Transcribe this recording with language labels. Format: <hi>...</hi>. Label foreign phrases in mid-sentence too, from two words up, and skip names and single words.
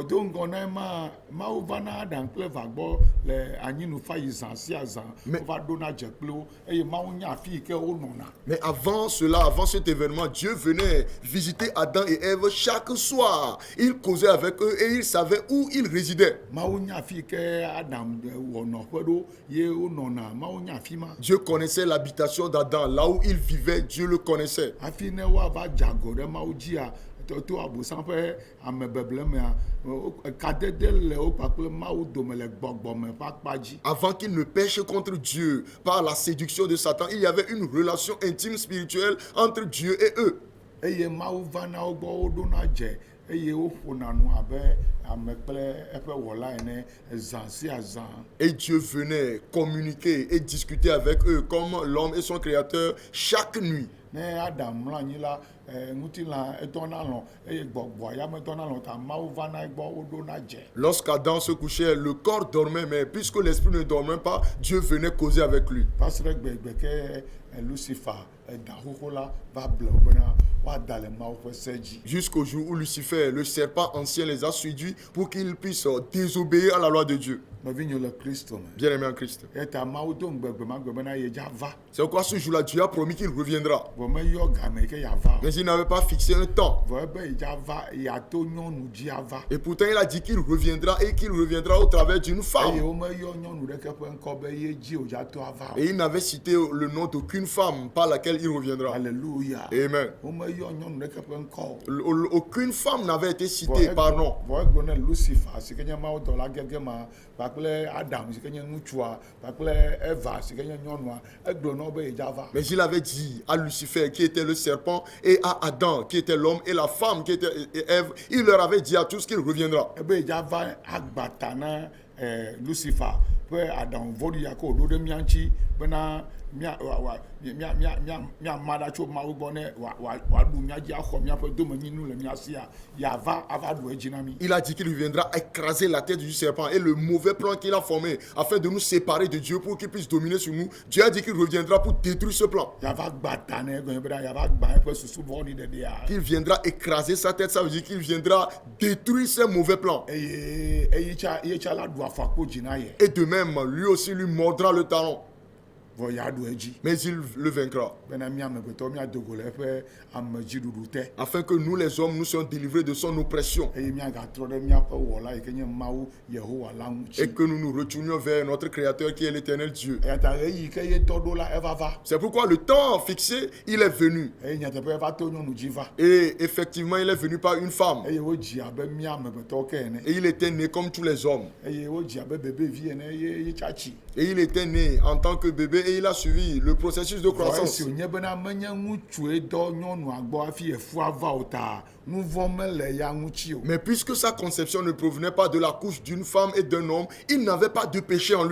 <fr>Mais avant cela, avant cet événement, Dieu venait visiter Adam et Ève chaque soir. Il causait avec eux et il savait où ils résidaient. Dieu connaissait l'habitation d'Adam, là où il vivait, Dieu le connaissait.</fr> <ee>to abosan ƒe amebeble mea kadede le wo kpakple Mawu dome le gbɔgbɔme ƒe akpa dzi.</ee> <fr>Avant qu'il ne pêche contre Dieu par la séduction de Satan, il y avait une relation intime spirituelle entre Dieu et eux.</fr> <ee>Eye Mawu va na wo gbɔ woɖona dze eye woƒona nu abe ame kple eƒe wɔla ene zã sia zã.</ee> <fr>Et Dieu venait communiquer et discuter avec eux comme l'homme et son créateur chaque nuit.</fr> <ee>Ne Adam mlɔ anyi la ŋutilã etɔna lɔ eye gbɔgbɔa ya metɔna lɔ ta Mawu va na egbɔ woɖona dze.</ee> <fr>Lorsqu'Adam se couchait, le corps dormait, mais puisque l'esprit ne dormait pas, Dieu venait causer avec lui. Parce que</fr> <ee>gbegbe ke Lucifer da xoxo la va ble wo bena woada le Mawu ƒe se dzi.</ee> <fr>Jusqu'au jour où Lucifer, le serpent ancien, les a séduits pour qu'ils puissent désobéir à la loi de Dieu.</fr> <ee>Nɔvinyo le Kristo me.</ee> <fr>Bien-aimé en Christ.</fr> <ee>Eta Mawu do ŋgbegbe ma gbe bena yedza va.</ee> <fr>C'est pourquoi ce jour-là, Dieu a promis qu'il reviendra.</fr> <ee>Vɔ meyɔ game ke yeava.</ee> <fr>Mais il n'avait pas fixé un temps.</fr> <ee>Vɔ ebe yedza va yeato nyɔnu dzi ava.</ee> <fr>Et pourtant, il a dit qu'il reviendra et qu'il reviendra au travers d'une</fr> <ee>Eye</ee> <fr>femme.</fr> <ee>womeyɔ nyɔnu ɖeke ƒe ŋkɔ be ye dzi wòdza to ava.</ee> <fr>Et il n'avait cité le nom d'aucune femme par laquelle il reviendra. Alléluia. Amen.</fr> <ee>Womeyɔ nyɔnu ɖeke ƒe ŋkɔ.</ee> <fr>Aucune femme n'avait été citée par nom.</fr> <ee>Vɔ egblɔ ne Lucifer si ke nye Mawudɔla gege ma kpakple Adam si ke nye ŋutsua kpakple Eva si ke nye nyɔnua egblɔ na wo be yedza va.</ee> <fr>Mais il avait dit à Lucifer qui était le serpent et à Adam qui était l'homme et la femme qui était Ève, il leur avait dit à tous qu'il reviendra.</fr> <ee>Ebe yedza va agbata na Lucifer ƒe aɖaŋuvɔɖi ya ke wòɖo ɖe mía ŋuti bena míama ɖa tso Mawu gbɔ ne wòaɖu mía dzi axɔ míaƒe domenyinu le mía sia yava ava ɖu edzi na mí.</ee> <fr>Il a dit qu'il viendra écraser la tête du serpent et le mauvais plan qu'il a formé afin de nous séparer de Dieu pour qu'il puisse dominer sur nous. Dieu a dit qu'il reviendra pour détruire ce plan.</fr> <ee>Yava gbata ne egɔnye bena yava gba eƒe susu vɔɖi ɖeɖea.</ee> <fr>Qu'il viendra écraser sa tête, ça veut dire qu'il viendra détruire ses mauvais plans.</fr> <ee>Eye yetsa la ɖu afɔkpo dzi na ye.</ee> <fr>Et de même, lui aussi lui mordra le talon.</fr> <ee>Vɔ yaɖu edzi.</ee> <fr>Mais il le vaincra.</fr> <ee>Bena mía amegbetɔ míadogo le eƒe amedziɖuɖu te.</ee> <fr>Afin que nous les hommes, nous soyons délivrés de son oppression.</fr> <ee>Eye míagatrɔ ɖe míaƒe wɔla yi ke nye Mawu Yehowa la ŋuti.</ee> <fr>Et que nous nous retournions vers notre Créateur qui est l'éternel Dieu.</fr> <ee>Eya ta ɣeyiɣi ke ye tɔ ɖo la eva va.</ee> <fr>C'est pourquoi le temps fixé, il est venu.</fr> <ee>Eye nyateƒe eva to nyɔnu dzi va.</ee> <fr>Et effectivement, il est venu par une femme.</fr> <ee>Eye wodzi abe mía amegbetɔwo ke ene.</ee> <fr>Et il était né comme tous les hommes.</fr> <ee>Eye wodzi abe bebevi ene eye yetsa tsi.</ee> <fr>Et il était né en tant que bébé et il a suivi le processus de</fr> <ee>Vɔ</ee> <fr>croissance.</fr> <ee>esi wònye bena menye ŋutsue dɔ nyɔnua gbɔ hafi efua va o ta nu vɔ mele ya ŋuti o.</ee> <fr>Mais puisque sa conception ne provenait pas de la couche d'une femme et d'un homme, il n'avait pas de péché en lui.</fr>